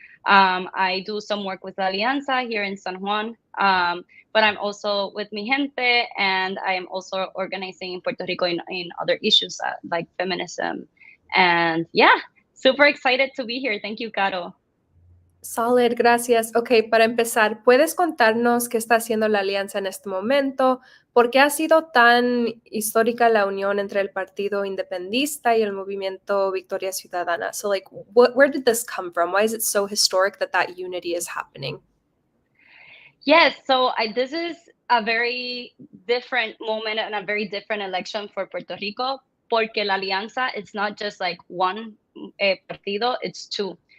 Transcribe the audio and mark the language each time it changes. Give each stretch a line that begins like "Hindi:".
English: I do some work with La Alianza here in San Juan, but I'm also with Mijente, and I am also organizing in Puerto Rico in other issues like feminism. And yeah, super excited to be here. Thank you, Caro. Solid, gracias.
Spanish: Ok, para empezar, ¿puedes contarnos qué está haciendo la alianza en este momento? ¿Por qué ha sido tan histórica la unión entre el Partido Independista y el Movimiento Victoria Ciudadana?
English: So, like, where did this come from? Why is it so historic that that unity is happening? Yes, so this is a very different moment and a very different election for Puerto Rico,
Spanish: porque la alianza,
English: it's not just like one partido, it's two.